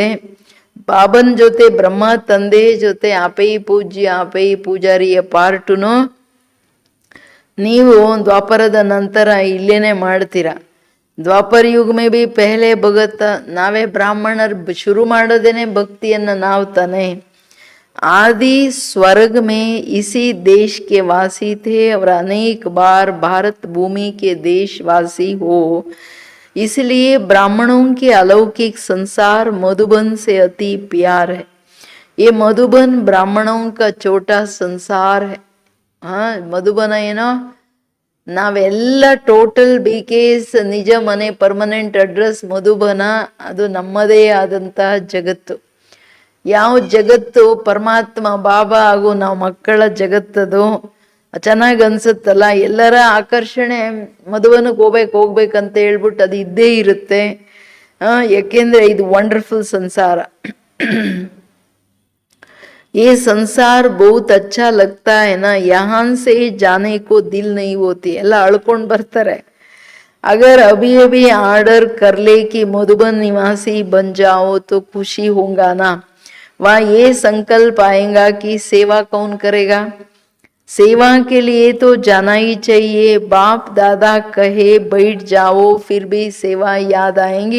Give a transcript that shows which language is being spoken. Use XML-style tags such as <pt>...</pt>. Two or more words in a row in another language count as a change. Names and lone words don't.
<kn>ಬಾಬನ್ ಜೊತೆ ಬ್ರಹ್ಮ ತಂದೆ ಜೊತೆ</kn> <hi>आपे पूज्य आपे</hi> <kn>ಪೂಜಾರಿಯ ಪಾರ್ಟುನು ನೀವು ದ್ವಾಪರದ ನಂತರ ಇಲ್ಲೇನೆ ಮಾಡ್ತೀರಾ.</kn> <hi>द्वापर युग में भी पहले भगत</hi> <kn>ನಾವೇ ಬ್ರಾಹ್ಮಣರು ಶುರು ಮಾಡೋದೇನೆ ಭಕ್ತಿಯನ್ನ ನಾವು ತಾನೆ.</kn> <hi>आदि स्वर्ग में इसी देश के वासी थे और अनेक बार भारत भूमि के देशवासी हो इसलिए ब्राह्मणों के अलौकिक संसार मधुबन से अति प्यार है। ये मधुबन ब्राह्मणों का छोटा संसार है।</hi> <kn>हाँ, मधुबन ಏನೋ ನಾವೆಲ್ಲ ಟೋಟಲ್ BKS ನಿಜ ಮನೆ</kn> <en>permanent address</en> <kn>ಮಧುಬನ, ಅದು ನಮ್ಮದೇ ಆದಂತಹ ಜಗತ್ತು. ಯಾವ ಜಗತ್ತು ಪರಮಾತ್ಮ ಬಾಬಾ ಹಾಗೂ ನಾವು ಮಕ್ಕಳ ಜಗತ್ತದು ಚೆನ್ನಾಗಿ ಅನ್ಸುತ್ತಲ್ಲ. ಎಲ್ಲರ ಆಕರ್ಷಣೆ ಮಧುಬನಕ್ಕೆ ಹೋಗ್ಬೇಕಂತ ಹೇಳ್ಬಿಟ್ಟು ಅದು ಇದ್ದೇ ಇರುತ್ತೆ. ಯಾಕೆಂದ್ರೆ ಇದು ವಂಡರ್ಫುಲ್ ಸಂಸಾರ.</kn> <hi>ये संसार बहुत अच्छा लगता है ना, यहाँ से जाने को दिल नहीं होती.</hi> <kn>ಎಲ್ಲ ಅಳ್ಕೊಂಡ್ ಬರ್ತಾರೆ.</kn> <hi>अगर अभी अभी ऑर्डर कर ले कि मधुबन निवासी बन जाओ तो खुशी होगा ना. वहाँ ये संकल्प आएगा कि सेवा कौन करेगा. सेवा के लिए तो जाना ही चाहिए. बाप दादा कहे बैठ जाओ, फिर भी सेवा याद आएंगी.</hi>